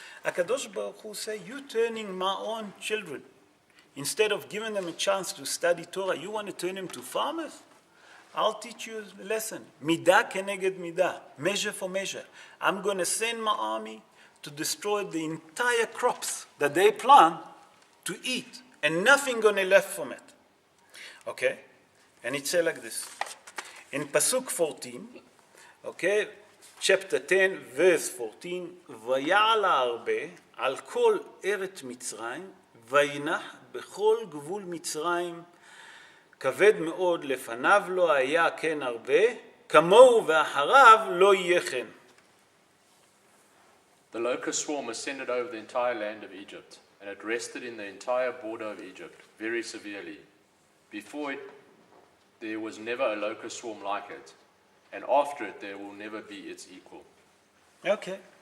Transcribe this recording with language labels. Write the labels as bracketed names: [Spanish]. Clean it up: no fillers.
[English] HaKadosh Baruch Hu said, you turning my own children, instead of giving them a chance to study Torah, you want to turn them to farmers? I'll teach you a lesson. Midah keneged midah, measure for measure. I'm going to send my army to destroy the entire crops that they plant to eat, and nothing going to left from it. Okay? And it says like this. In Pasuk 14, okay, chapter 10, verse 14, [Hebrew] ויעל הרבה על כל ארץ מצרים, וינח בכל גבול מצרים, כבד מאוד לפניו לא היה כן הרבה, כמוהו ואחריו לא יהיה כן. [English] The locust swarm ascended over the entire land of Egypt, and it rested in the entire border of Egypt very severely. Before it, there was never a locust swarm like it, and after it, there will never be its equal. Okay.